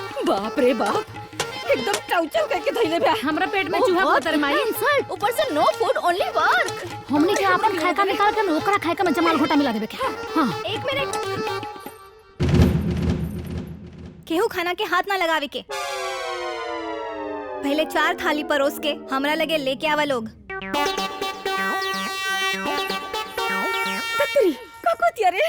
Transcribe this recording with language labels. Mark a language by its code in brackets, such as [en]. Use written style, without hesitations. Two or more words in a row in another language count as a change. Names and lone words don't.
[bho] बाप रे बाप, एकदम टाउचर करके धइले बा। हमरा पेट में चूहा पतर माई। [en] ऊपर से no food only work. [bho] हमने के अपन खाए का निकाल के ओकरा खाए का में जमाल घोटा मिला देबे के। हां एक मिनट, केहू खाना के हाथ ना लगावे के। पहले 4 थाली परोस के हमरा लगे लेके आवा लोग। ततरी का कोतिया रे,